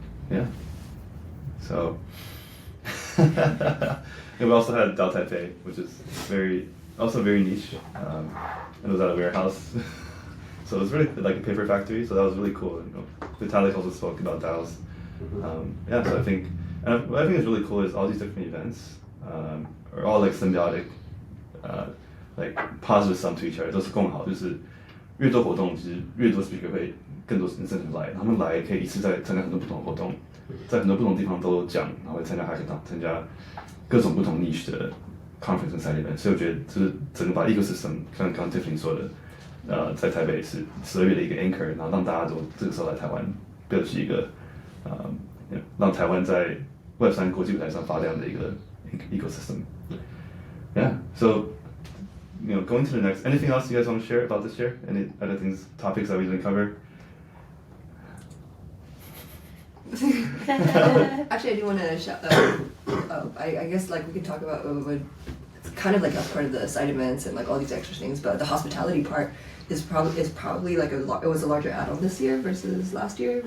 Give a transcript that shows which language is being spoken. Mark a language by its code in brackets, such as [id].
[en] Yeah. So, and we also had DAO Taipei, which is very niche, and it was at a warehouse. So it was really like a paper factory, so that was really cool. Vitalik also spoke about DAOs. So I think what I think is really cool is all these different events are all like symbiotic, like positive sum to each other. [zh] 都是更好，就是越多活动，其实越多 speaker 会更多 incentive 来，他们来可以一次在参加很多不同的活动，在很多不同地方都讲，然后会参加 hackathon， 参加各种不同 niche 的 conference 跟 side event。所以我觉得就是整个把 ecosystem， 像刚刚 Tiffany 说的。在台北是12月的一个 anchor， 然后让大家都这个时候来台湾 build 起一个让台湾在 Web3 国际舞台上发亮的一个 ecosystem. [en] Yeah. So, going to the next. Anything else you guys want to share about this year? Any other topics that we didn't cover? Actually, I do want to shout. I guess like we could talk about it's kind of like as part of the side events and like all these extra things, but the hospitality part is probably like it was a larger add-on this year versus last year.